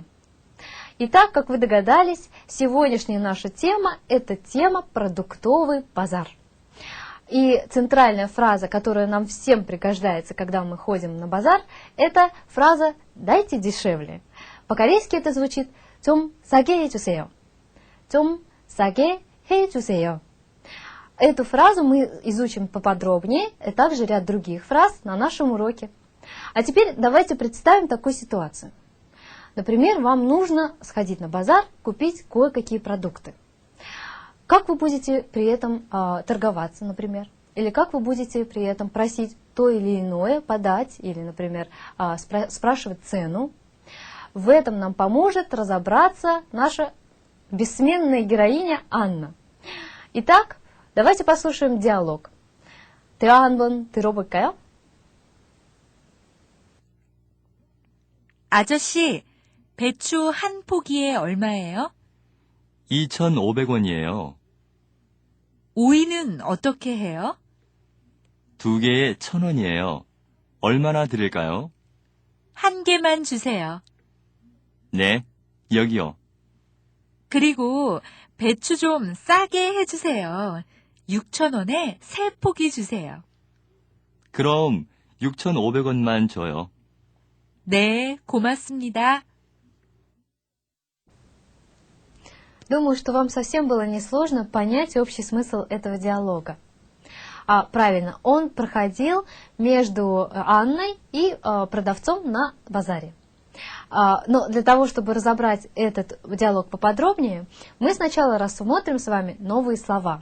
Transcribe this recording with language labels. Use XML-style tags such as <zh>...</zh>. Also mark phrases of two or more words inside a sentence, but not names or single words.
<ru>Итак, как вы догадались, сегодняшняя наша тема – это тема «Продуктовый базар». И центральная фраза, которая нам всем пригождается, когда мы ходим на базар, это фраза «дайте дешевле». По-корейски это звучит</ru> <ko>«좀 싸게 해주세요». «좀 싸게 해주세요».</ko> <ru>Эту фразу мы изучим поподробнее, и также ряд других фраз на нашем уроке. А теперь давайте представим такую ситуацию. Например, вам нужно сходить на базар, купить кое-какие продукты. Как вы будете при этом торговаться, например? Или как вы будете при этом просить то или иное подать, или, например, спрашивать цену? В этом нам поможет разобраться наша бессменная героиня Анна. Итак, давайте послушаем диалог.</ru> <ko>대화 한번 들어볼까요? 아저씨, 배추 한 포기에 얼마예요? 2,500원이에요. 오이는 어떻게 해요? 2개에 1,000원이에요. 얼마나 드릴까요? 한 개만 주세요. 네, 여기요. 그리고 배추 좀 싸게 해주세요. 6,000원에 3포기 주세요. 그럼 6,500원만 줘요. 네, 고맙습니다.</ko> <ru>Думаю, что вам совсем было несложно понять общий смысл этого диалога. Правильно, он проходил между Анной и продавцом на базаре. Но для того, чтобы разобрать этот диалог поподробнее, мы сначала рассмотрим с вами новые слова.</ru>